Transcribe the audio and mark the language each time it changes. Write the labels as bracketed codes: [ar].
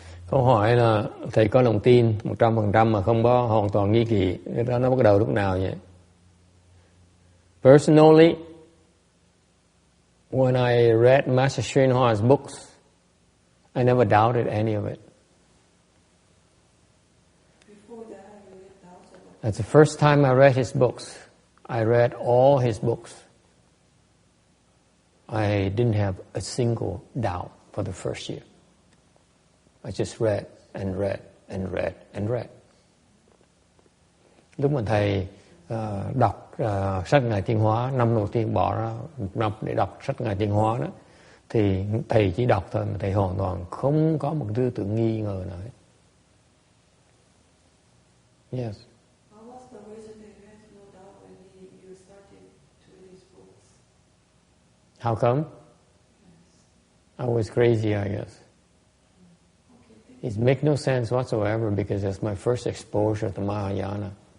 [vi] Câu hỏi là thầy có lòng tin 100% mà không có hoàn toàn nghi kỵ, cái đó nó bắt đầu lúc nào vậy? [en] Personally, when I read Master Srinivas's books, I never doubted any of it. Before that, you had doubts about That's the first time I read his books. I read all his books. I didn't have a single doubt for the first year. I just read and read and read and read. [vi] Lúc mà thầy đọc sách Ngài Tiến Hóa, năm đầu tiên bỏ ra một năm để đọc sách Ngài Tiến Hóa đó, thì thầy chỉ đọc thôi mà thầy hoàn toàn không có một tư tưởng nghi ngờ nào hết. [en] Yes. What was the reason that you had no doubt when you started to read his books? How come? I was crazy, I guess. It makes no sense whatsoever because that's my first exposure to Mahayana.